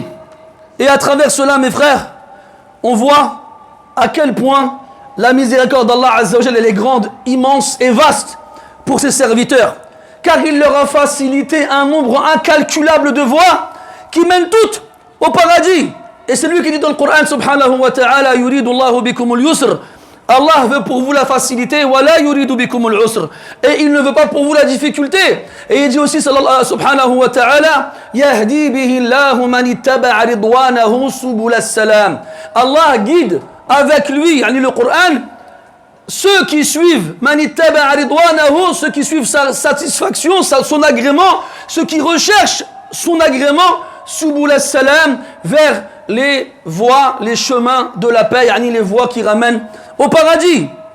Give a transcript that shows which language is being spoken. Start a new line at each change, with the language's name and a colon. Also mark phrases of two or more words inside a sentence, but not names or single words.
French: Et à travers cela, mes frères, on voit à quel point la miséricorde d'Allah
Arabic: عز وجل
French: est grande, immense et vaste pour ses serviteurs, car il leur a facilité un nombre incalculable de voies qui mènent toutes au paradis. Et c'est lui qui dit dans le Coran
Arabic: سبحانه وتعالى, يريد الله بكم اليسر,
French: Allah veut pour vous la facilité,
Arabic: ولا يريد بكم العسر,
French: et il ne veut pas pour vous la difficulté. Et il dit aussi
Arabic: سبحانه وتعالى يهدي به الله من اتبع رضوانه سبل السلام.
French: Allah guide avec lui, le Coran, ceux qui suivent
Arabic: من اتبع رضوانه,
French: ceux qui suivent sa satisfaction, son agrément, ceux qui recherchent son agrément,
Arabic: سبل السلام,
French: vers les voies, les chemins de la paix, les voies qui ramènent au paradis.